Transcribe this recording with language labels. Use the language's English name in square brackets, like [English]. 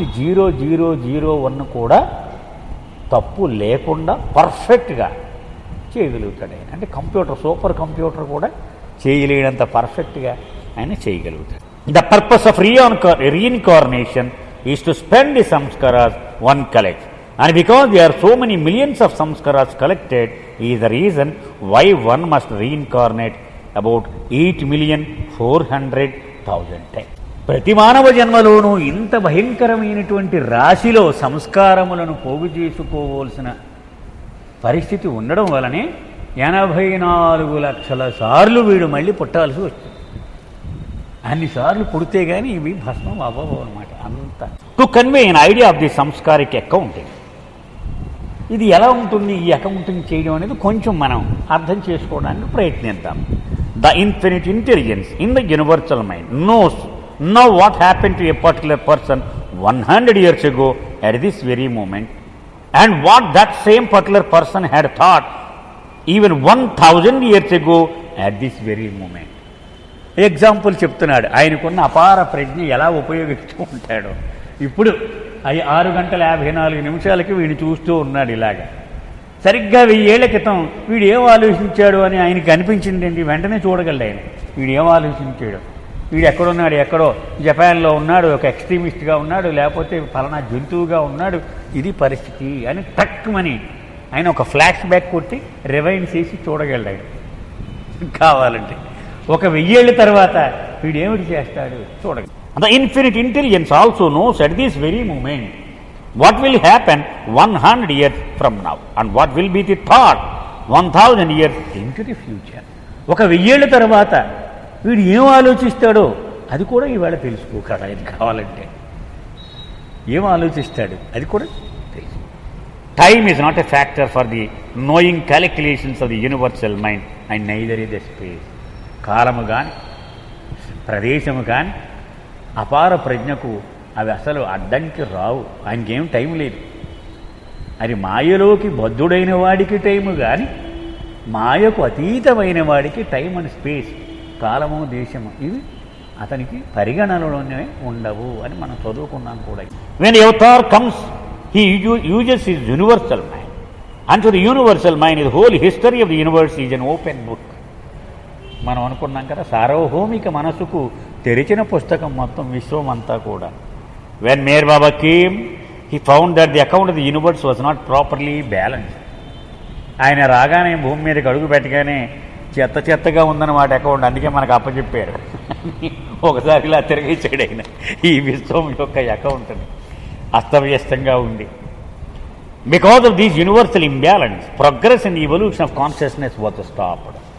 [Telugu] 0.0001 కూడా తప్పు లేకుండా పర్ఫెక్ట్గా చేయగలుగుతాడు ఆయన. అంటే కంప్యూటర్, సూపర్ కంప్యూటర్ కూడా చేయలేనంత పర్ఫెక్ట్గా ఆయన చేయగలుగుతాడు. [English] The purpose of reincarnation is to spend the samskaras one collects. And because there are so many millions of samskaras collected is the reason why one must reincarnate about 8,400,000 times. [Telugu] ప్రతి మానవ జన్మలోనూ ఇంత భయంకరమైనటువంటి రాశిలో సంస్కారములను పోగు చేసుకోవలసిన పరిస్థితి ఉండడం వలనే 84 లక్షల సార్లు వీడు మళ్ళీ పుట్టాల్సి వస్తుంది. అన్నిసార్లు పుడితే కానీ ఇవి భస్మం అవ్వవు అనమాట అంత. [English] to convey an idea of the samskaric accounting, [Telugu] ఇది ఎలా ఉంటుంది ఈ అకౌంటింగ్ చేయడం అనేది కొంచెం మనం అర్థం చేసుకోవడానికి ప్రయత్నిద్దాం. [English] The infinite intelligence in the universal mind knows now what happen to a particular person 100 years ago at this very moment and what that same particular person had thought even 1000 years ago at this very moment. [Telugu] Example చెప్తున్నాడు, ఆయనకున్న అపార ప్రజ్ఞ ఎలా ఉపయోగిస్తూ ఉంటాడో. ఇప్పుడు 6 గంటల 54 నిమిషాలకి వీడిని చూస్తూ ఉన్నాడు ఇలాగా. సరిగ్గా 1000 ఏళ్ల క్రితం వీడు ఏం ఆలోచించాడు అని ఆయనకి అనిపించిందండి. వెంటనే చూడగలడు ఆయన వీడు ఏం ఆలోచించాడు. వీడు ఎక్కడున్నాడు, ఎక్కడో జపాన్లో ఉన్నాడు, ఒక ఎక్స్ట్రీమిస్ట్గా ఉన్నాడు, లేకపోతే ఫలానా జంతువుగా ఉన్నాడు, ఇది పరిస్థితి అని తక్కువని ఆయన ఒక ఫ్లాష్ బ్యాక్ కొట్టి రివైండ్ చేసి చూడగలడు ఆయన కావాలంటే. ఒక 1000 ఏళ్ళ తర్వాత వీడు ఏమిటి చేస్తాడు చూడగలడు. [English] The infinite intelligence also knows at this very moment what will happen 100 years from now and what will be the thought 1000 years into the future. [Telugu] ఒక 1000 ఏళ్ళ తర్వాత వీడు ఏం ఆలోచిస్తాడో అది కూడా ఇవాళ తెలుసుకో కదా ఇది కావాలంటే. ఏం ఆలోచిస్తాడు అది కూడా తెలుసు. [English] Time is not a factor for the knowing calculations of the universal mind and neither is the space. [Telugu] కాలము కానీ ప్రదేశము కానీ అపార ప్రజ్ఞకు అవి అసలు అడ్డంకి రావు. ఆయనకేం టైం లేదు. అది మాయలోకి బద్ధుడైన వాడికి టైము కానీ మాయకు అతీతమైన వాడికి టైం అండ్ స్పేస్, కాలము దేశము ఇవి అతనికి పరిగణనలోనే ఉండవు అని మనం చదువుకున్నాం కూడా. [English] When avatar comes he uses his universal mind and to the universal mind the whole history of the universe is an open book. [Telugu] మనం అనుకున్నాం కదా సార్వభౌమిక మనసుకు తెరిచిన పుస్తకం మొత్తం విశ్వం అంతా కూడా. [English] When Meher Baba came, he found that the account of the universe was not properly balanced. [Telugu] ఆయన రాగానే భూమి మీదకి అడుగు పెట్టగానే చెత్తగా ఉందన్నమాట అకౌంట్. అందుకే మనకు అప్పచెప్పారు. ఒకసారి ఇలా తిరిగేసాడు ఆయన ఈ విశ్వం యొక్క అకౌంట్ని అస్తవ్యస్తంగా ఉంది. [English] Because of these universal imbalance progress in evolution of consciousness was stopped.